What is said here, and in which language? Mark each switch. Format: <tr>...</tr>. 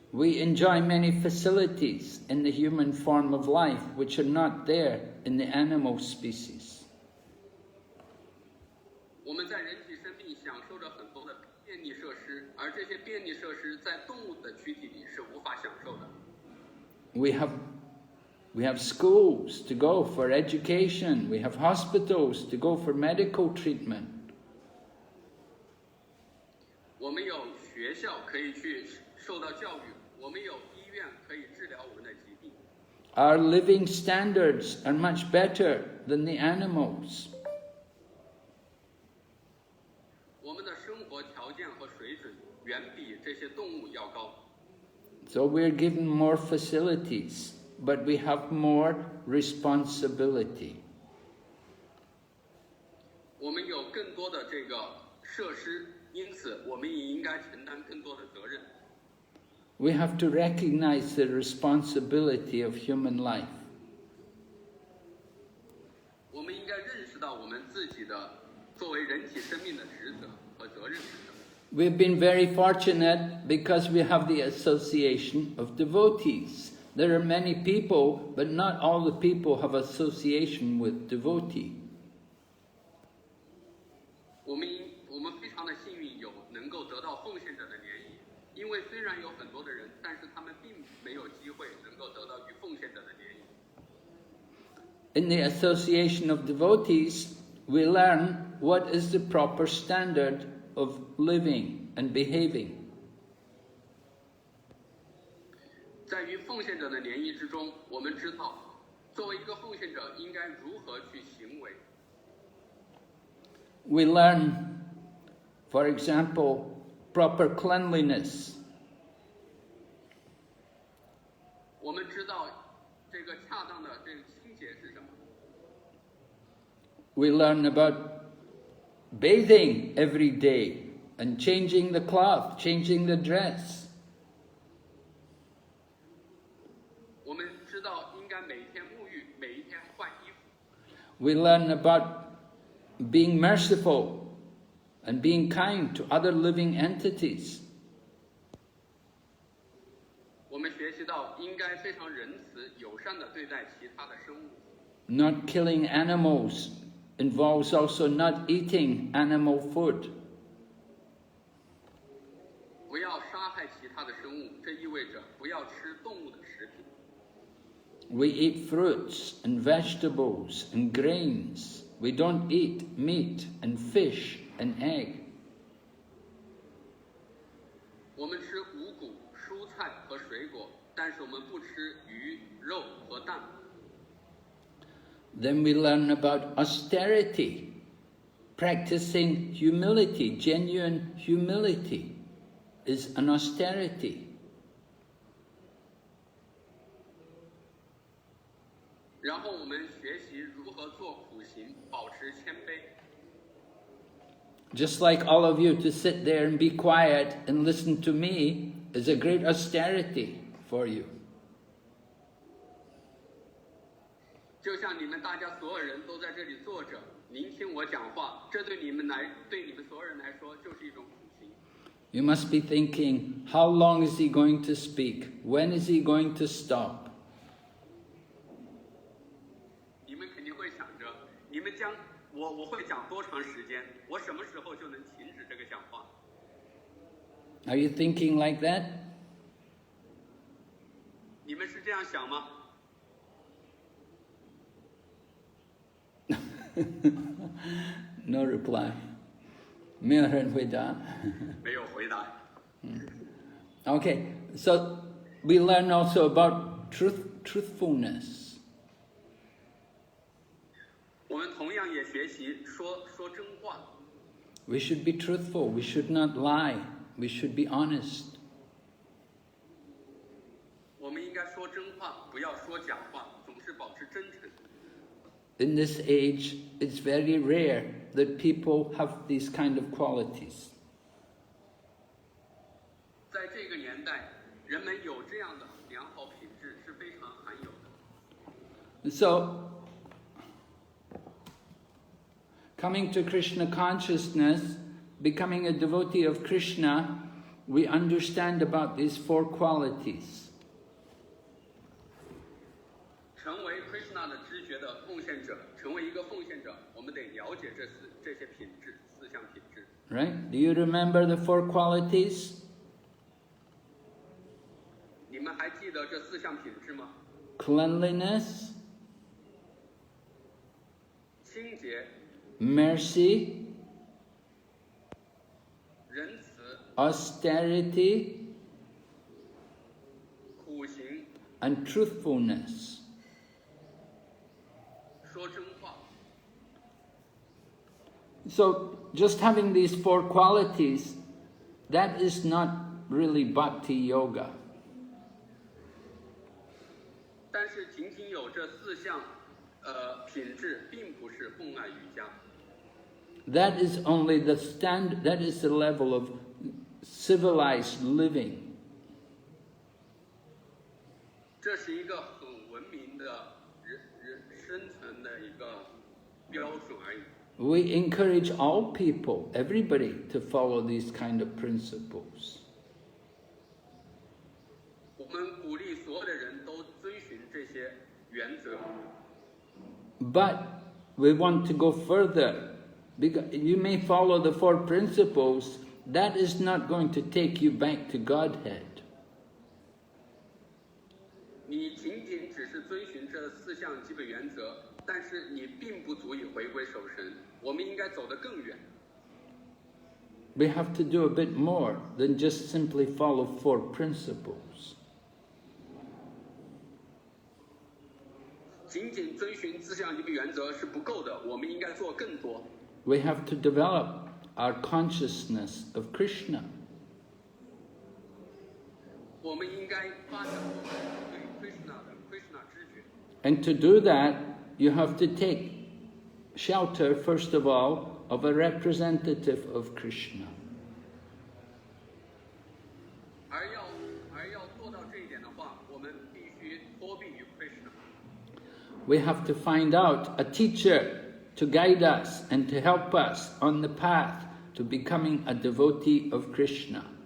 <en>We enjoy many facilities in the human form of life which are not there in the animal species.</en> <zh>我们在人体生命享受着很多的便利设施，而这些便利设施在动物的躯体里是无法享受的。</zh> <en>We have schools to go for education. We have hospitals to go for medical treatment.</en> <zh>我们有学校可以去受到教育，我们有医院可以治疗我们的疾病。</zh> <en>Our living standards are much better than the animals.</en> <zh>我们的生活条件和水准远比这些动物要高。</zh> <en>So we're given more facilities, but we have more responsibility.</en> <zh>我们有更多的这个设施，因此我们也应该承担更多的责任。</zh> <en>We have to recognize the responsibility of human life.</en> <zh>我们应该认识到我们自己的作为人体生命的职责和责任是什么。</zh> <en>We've been very fortunate because we have the association of devotees. There are many people, but not all the people have association with devotee.</en> <zh>我们非常的幸运，有能够得到奉献者的联谊，因为虽然有很多的人，但是他们并没有机会能够得到与奉献者的联谊。</zh> <en>In the association of devotees, we learn what is the proper standard of living and behaving.</en> <zh>在与奉献者的联谊之中，我们知道，作为一个奉献者应该如何去行为。</zh> <en>We learn, for example, proper cleanliness.</en> <zh>我们知道这个恰当的这个清洁是什么。</zh> <en>We learn about bathing every day and changing the cloth, changing the dress.</en> <zh>我们知道应该每一天沐浴，每一天换衣服。</zh> <en>We learn about being merciful and being kind to other living entities.</en> <zh>我们学习到应该非常仁慈、友善地对待其他的生物。</zh> <en>Not killing animals involves also not eating animal food.</en> <zh>不要杀害其他的生物，这意味着不要吃动物的食品。</zh> <en>We eat fruits and vegetables and grains. We don't eat meat and fish and egg.</en> <zh>我们吃五谷、蔬菜和水果，但是我们不吃鱼、肉和蛋。</zh> <en>Then we learn about austerity, practicing humility. Genuine humility is an austerity.</en> <zh>然后我们学习如何做苦行，保持谦卑。</zh> <en>Just like all of you to sit there and be quiet and listen to me is a great austerity for you.</en> <zh>就像你们大家所有人都在这里坐着，聆听我讲话，这对你们所有人来说就是一种苦行。</zh> <en>You must be thinking, how long is he going to speak? When is he going to stop?</en> <zh>你们肯定会想着，我会讲多长时间？我什么时候就能停止这个讲话？</zh> <en>Are you thinking like that?</en> <zh>你们是这样想吗？</zh> <en>No reply.</en> <zh>没有人回答。没有回答。</zh> <en>Okay, so we learn also about truthfulness.</en> <zh>我们同样也学习说真话。</zh> <en>We should be truthful. We should not lie. We should be honest.</en> <zh>我们应该说真话，不要说假话，总是保持真诚。</zh> <en>In this age, it's very rare that people have these kind of qualities.</en> <zh>在这个年代，人们有这样的良好品质是非常罕有的。</zh> <en>So, coming to Krishna consciousness, becoming a devotee of Krishna, we understand about these 4 qualities.</en> <zh>成为 Krishna 的知觉的奉献者，成为一个奉献者，我们得了解这些品质，4项品质。</zh> <en>Right? Do you remember the 4 qualities?</en> <zh>你们还记得这4项品质吗？</zh> <en>Cleanliness,</en> <zh>清洁、</zh> <en>mercy,</en> <zh>仁慈、</zh> <en>austerity,</en> <zh>苦行、</zh> <en>and truthfulness.</en> <zh>说真话。</zh> <en>So, just having these 4 qualities, that is not really bhakti yoga.</en> <zh>但是仅仅有这4项品质，并不是奉爱瑜伽。</zh> <en>That is only the that is the level of civilized living.</en> <zh>这是一个很文明的生存的一个标准而已。</zh> <en>We encourage all people, everybody, to follow these kind of principles.</en> <zh>我们鼓励所有的人都遵循这些原则。</zh> <en>But we want to go further. Because you may follow the 4 principles, that is not going to take you back to Godhead.</en> <zh>你仅仅只是遵循这4项基本原则，但是你并不足以回归守神。我们应该走得更远。</zh> <en>We have to do a bit more than just simply follow 4 principles.</en> <zh>仅仅遵循4项基本原则是不够的，我们应该做更多。</zh> <en>We have to develop our consciousness of Krishna.</en> <zh>我们应该发展我们对 Krishna 知觉。</zh> <en>And to do that, you have to take shelter, first of all, of a representative of Krishna.</en> <zh>而要做到这一点的话，我们必须托庇于 Krishna。</zh> <en>We have to find out a teacher to guide us and to help us on the path to becoming a devotee of Krishna.</en>